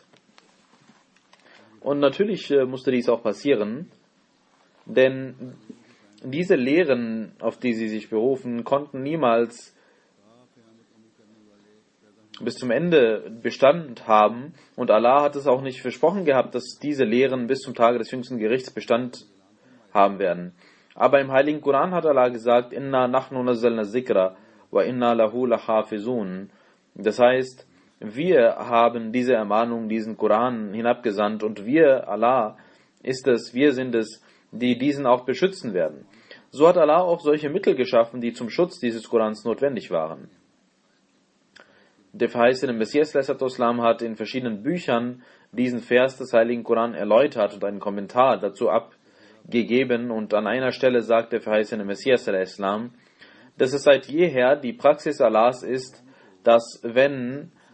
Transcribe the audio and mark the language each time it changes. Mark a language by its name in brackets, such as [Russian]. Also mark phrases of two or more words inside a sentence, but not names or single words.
[German] Und natürlich musste dies auch passieren, denn diese Lehren, auf die sie sich berufen, konnten niemals bis zum Ende Bestand haben, und Allah hat es auch nicht versprochen gehabt, dass diese Lehren bis zum Tage des jüngsten Gerichts Bestand haben werden. Aber im Heiligen Koran hat Allah gesagt, [Arabic] إنا نحن نزلنا الذكر وإنا له لحافظون. [German] Das heißt, wir haben diese Ermahnung, diesen Koran hinabgesandt, und wir, Allah, wir sind es, die diesen auch beschützen werden. So hat Allah auch solche Mittel geschaffen, die zum Schutz dieses Korans notwendig waren. Der verheißene Messias ﷺ hat in verschiedenen Büchern diesen Vers des Heiligen Koran erläutert und einen Kommentar dazu abgegeben, und an einer Stelle sagt der verheißene Messias ﷺ, dass es seit jeher die Praxis Allahs ist, dass wenn